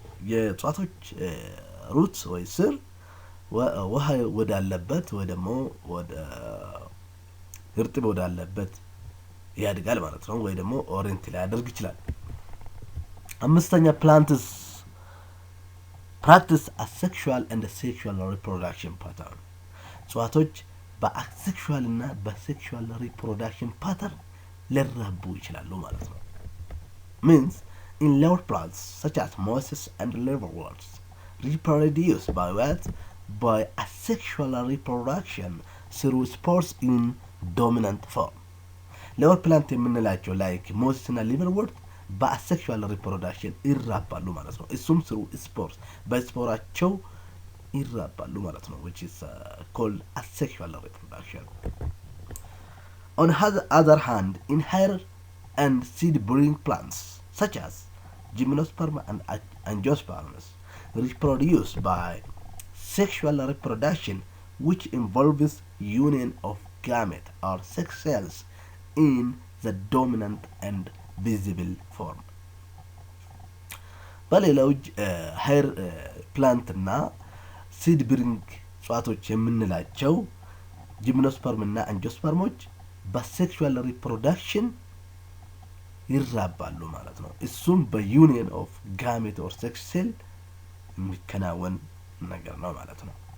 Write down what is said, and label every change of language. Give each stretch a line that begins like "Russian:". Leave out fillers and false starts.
Amharic: የእጽዋቶች ሩት ወይ ስር ውሃ ወዳለበት ወይ ደግሞ ወደ እርጥብ ወዳለበት ያድጋል ማለት ነው፣ ወይ ደግሞ ኦሪየንት ሊያደርግ ይችላል። አምስተኛ
English: plants practice asexual and sexual reproduction pattern.
Amharic: እጽዋቶች በአሴክሹዋል እና በሴክሹዋል ሪፕሮዳክሽን ፓተርን ሊራቡ ይችላሉ ማለት ነው።
English: Means in lower plants such as mosses and liverworts reproduce by what? By asexual reproduction through spores in dominant form.
Amharic: lower plant የምንላቸው like mosses እና liverwort በአሴክሹዋል ሪፕሮዳክሽን ይራባሉ ማለት ነው። እሱም through spores በስፖራቸው ይራባሉ ማለት ነው,
English: which is called asexual reproduction. On the other hand, in higher and seed-bearing plants such as gymnosperm and angiosperms reproduce by sexual reproduction, which involves union of gamete or sex cells in the dominant and visible form.
Amharic: በሌላው ሃየር ፕላንት እና ሲድ ብሪንግ እጽዋቶች የምንላቸው ጂምኖስፐርም እና አንጂኦስፐርሞች በሴክሹዋል ሪፕሮዳክሽን ይራባሉ ማለት ነው። እሱም በዩኒየን ኦፍ ጋሜት ኦር ሴክስ ሴል የሚከናወን ነገር ነው ማለት ነው።